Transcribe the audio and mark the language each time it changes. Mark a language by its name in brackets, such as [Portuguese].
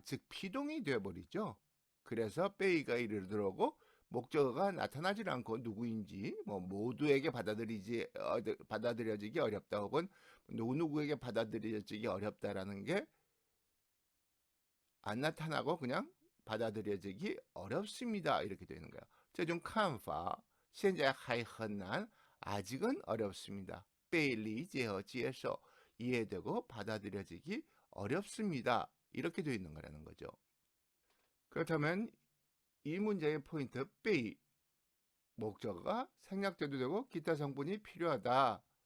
[Korean] 즉 피동이 되어버리죠. 그래서 빼이가 이를 들어오고 목적어가 나타나지 않고 누구인지 뭐 모두에게 받아들여지기 어렵다 혹은 누구누구에게 받아들여지기 어렵다라는 게 안 나타나고 그냥 받아들여지기 어렵습니다. 이렇게 되는 거예요. [Chinese] 这种看法现在还很难 [Korean] 아직은 어렵습니다. [Chinese] 被理解和接受 [Korean] 이해되고 받아들여지기 어렵습니다. 이렇게 되어 있는 거라는 거죠. 그렇다면 이 문제의 포인트 被 목적어가 생략돼도 되고 기타 성분이 필요하다.